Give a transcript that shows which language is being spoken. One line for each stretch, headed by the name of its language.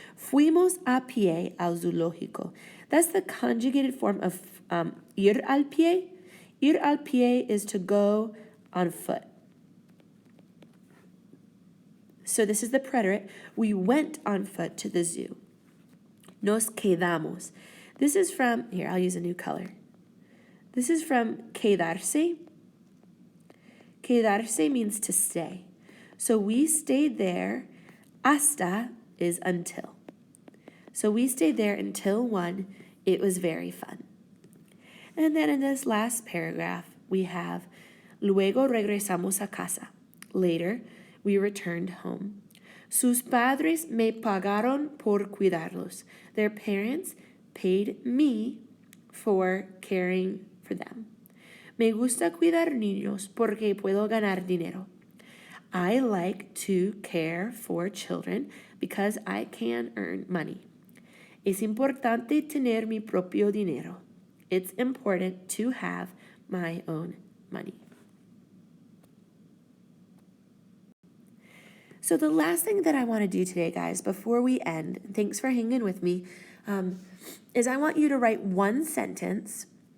Spanish: Fuimos a pie al zoológico.
English: That's the conjugated form of
Spanish: ir al pie. Ir al pie
English: is to go on foot. So this is the preterite. We went on foot to the zoo.
Spanish: Nos quedamos.
English: This is from, here, I'll use a new color. This is from quedarse. Quedarse means to stay. So we stayed there. Hasta is until. So we stayed there until 1. It was very fun. And then in this last paragraph, we have
Spanish: luego regresamos a casa.
English: Later, we returned home.
Spanish: Sus padres me pagaron por cuidarlos.
English: Their parents paid me for caring for them.
Spanish: Me gusta cuidar niños porque puedo ganar dinero.
English: I like to care for children because I can earn money.
Spanish: Es importante tener mi propio dinero.
English: It's important to have my own money. So the last thing that I want to do today, guys, before we end, thanks for hanging with me, is I want you to write one sentence.